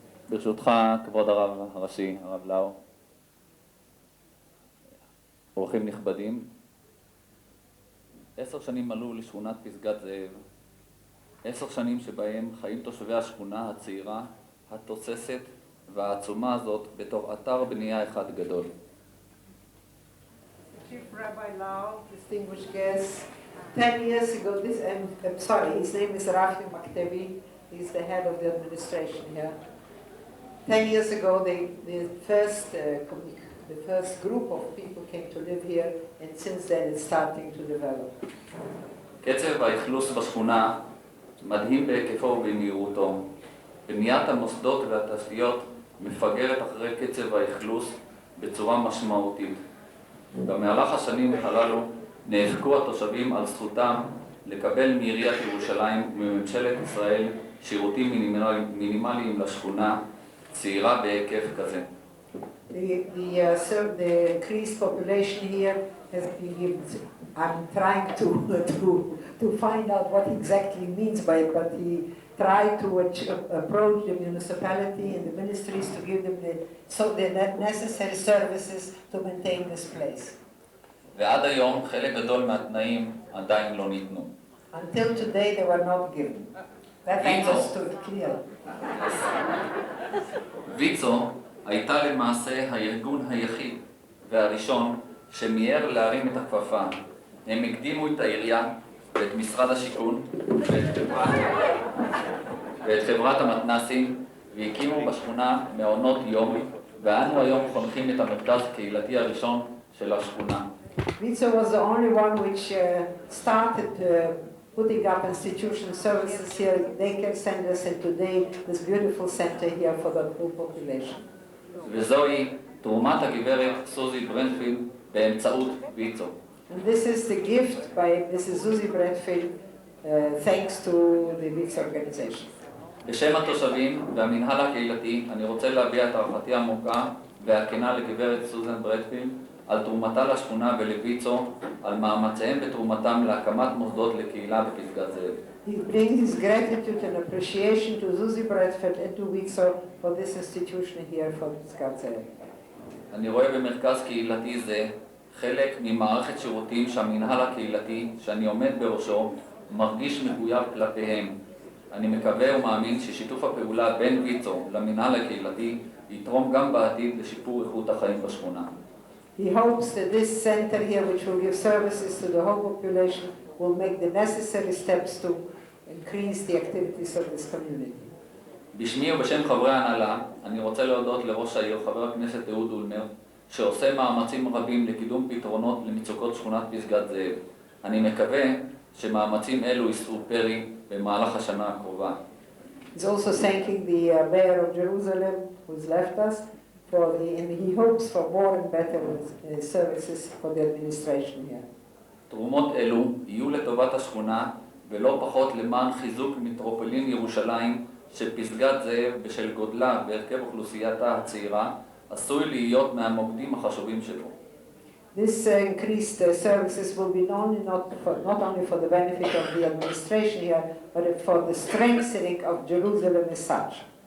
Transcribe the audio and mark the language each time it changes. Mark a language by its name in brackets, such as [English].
[Hebrew] ברשותך, כבוד הרב הראשי, הרב לאו, אורחים נכבדים, 10 שנים מלאו לשכונת פסגת זאב 10 שנים שבהם חיים תושבי השכונה הצעירה, התוססת והעצומה הזאת בתור אתר בנייה אחד גדול. [English] Chief Rabbi Lau, distinguished guests, 10 years ago, his name is Rafi Maktevi, he's the head of the administration here. 10 years ago, the first group of people came to live here, and since then it's starting to develop. [Hebrew] קצב האכלוס בשכונה מדהים בהיקפו ובמהירותו. בניית המוסדות והתשתיות מפגרת אחרי קצב האכלוס בצורה משמעותית. במהלך השנים הללו נאבקו התושבים על זכותם לקבל מעיריית ירושלים ומממשלת ישראל שירותים מינימליים לשכונה צעירה בהיקף כזה. [English] The increased population here has been given. I'm trying to find out what exactly he means by it, but he tried to approach the municipality and the ministries to give them the necessary services to maintain this place. [Hebrew] ועד היום חלק גדול מהתנאים עדיין לא ניתנו. [English] Until today they were not given. That understood clear. [Hebrew] ויצו הייתה למעשה הארגון היחיד והראשון שמיהר להרים את הכפפה. הם הקדימו את העירייה ואת משרד השיכון ואת חברת המתנסים והקימו בשכונה מעונות יום, ואנו היום חונכים את המרכז הקהילתי הראשון של השכונה. [English] Wizo was the only one which started putting up institutional services here, daycare centers, and today this beautiful center here for the whole population. [Hebrew] וזוהי תרומת הגברת סוזי ברדפילד באמצעות ויצו. [English] And this is the gift by Mrs. Susie Bradfield, thanks to the Wizo organization. [Hebrew] בשם התושבים והמנהל הקהילתי אני רוצה להביע את הערכתי העמוקה והכנה לגברת סוזן ברדפילד על תרומתה לשכונה ולויצו, על מאמציהם בתרומתם להקמת מוסדות לקהילה בפסגת זאב. [English] He brings his gratitude and appreciation to Susie Bradfield and to Wizo for this institution here for פסגת זאב. [Hebrew] אני רואה במרכז קהילתי זה חלק ממערכת שירותים שהמנהל הקהילתי שאני עומד בראשו מרגיש מחויב כלפיהם. אני מקווה ומאמין ששיתוף הפעולה בין ויצו למנהל הקהילתי יתרום גם בעתיד לשיפור איכות החיים בשכונה. [English] He hopes that this center here, which will give services to the whole population, will make the necessary steps to increase the activities of this community. [Hebrew] בשמי ובשם חברי ההנהלה, אני רוצה להודות לראש העיר, חבר הכנסת אהוד אולמרט, שעושה מאמצים רבים לקידום פתרונות למצוקות שכונת פסגת זאב. אני מקווה שמאמצים אלו יישאו פרי במהלך השנה הקרובה. [English] He's also thanking the mayor of Jerusalem, who's left us, and he hopes for more and better services for the administration here. [Hebrew] תרומות אלו יהיו לטובת השכונה ולא פחות למען חיזוק מטרופולין ירושלים שפסגת זאב בשל גודלה והרכב אוכלוסייתה הצעירה עשוי להיות מהמוקדים החשובים שלו. [English] This increased services will be not only for the benefit of the administration here, but for the strengthening of Jerusalem as such.